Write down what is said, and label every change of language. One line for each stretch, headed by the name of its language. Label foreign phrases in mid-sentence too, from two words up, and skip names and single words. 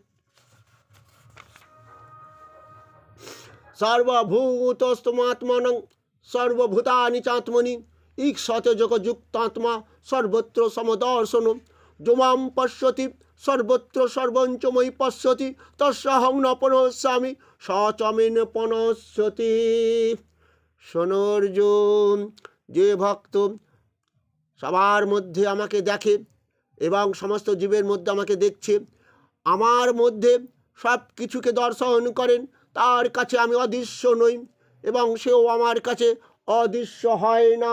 Sanskrit: সর্বভূতস্তমাত্মনং সর্বভূতানি চাত্মনি ঈক্ষতে যোগযুক্তাত্মা সর্বত্র সমদর্শন যোমাম পশ্যতি সর্বত্র সর্বঞ্চ ময়ি পশ্যতি তস্যাহং ন পনস্যামি স চ মে ন পনস্যতি।
Bangla: শোনো অর্জুন, যে ভক্ত সবার মধ্যে আমাকে দেখে এবং সমস্ত জীবের মধ্যে আমাকে দেখছে, আমার মধ্যে সব কিছুকে দর্শন করেন, তার কাছে আমি অদৃশ্য নই এবং সেও আমার কাছে অদৃশ্য হয় না।